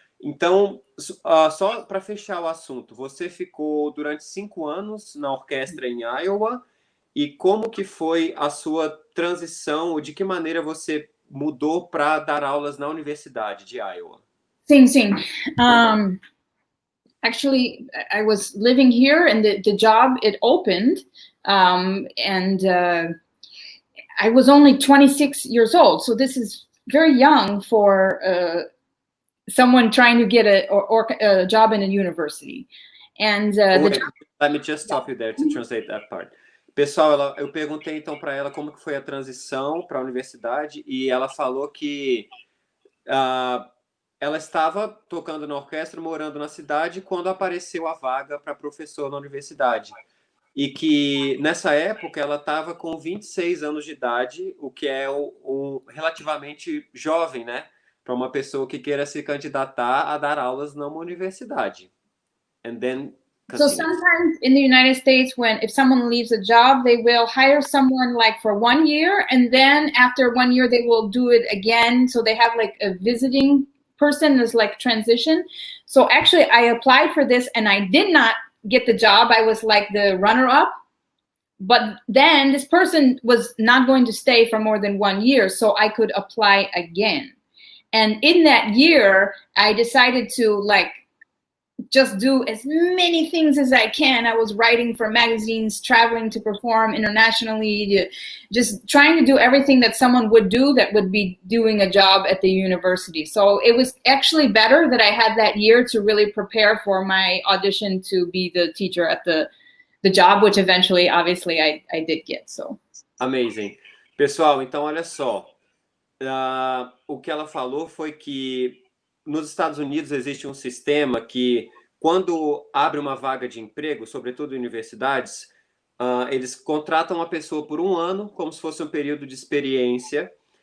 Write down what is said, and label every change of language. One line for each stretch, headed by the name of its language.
Portuguese: Então, só para fechar o assunto, você ficou durante 5 anos na orquestra em Iowa, e como que foi a sua transição, ou de que maneira você mudou para dar aulas na Universidade de Iowa? Sim.
English: Actually, I was living here, and the job, it opened, and I was only 26 years old, so this is very young for someone trying to get a job in a university. And let me just stop you there to translate that part.
Portuguese: Pessoal, eu perguntei então para ela como que foi a transição para a universidade, e ela falou que ela estava tocando na orquestra, morando na cidade, quando apareceu a vaga para professor na universidade. E que nessa época ela estava com 26 anos de idade, o que é relativamente jovem, né? Para uma pessoa que queira se candidatar a dar aulas numa universidade.
English: And then so sometimes in the United States, if someone leaves a job, they will hire someone like for 1 year, and then after 1 year they will do it again. So they have like a visiting person as like transition. So actually I applied for this, and I did not get the job. I was like the runner-up. But then this person was not going to stay for more than 1 year, so I could apply again. And in that year, I decided to like just do as many things as I can. I was writing for magazines, traveling to perform internationally, just trying to do everything that someone would do that would be doing a job at the university. So it was actually better that I had that year to really prepare for my audition to be the teacher at the job, which eventually, obviously, I did get. So. Amazing.
Portuguese: Pessoal, então olha só. O que ela falou foi que nos Estados Unidos existe um sistema que, quando abre uma vaga de emprego, sobretudo em universidades, eles contratam uma pessoa por 1 ano, como se fosse um período de experiência.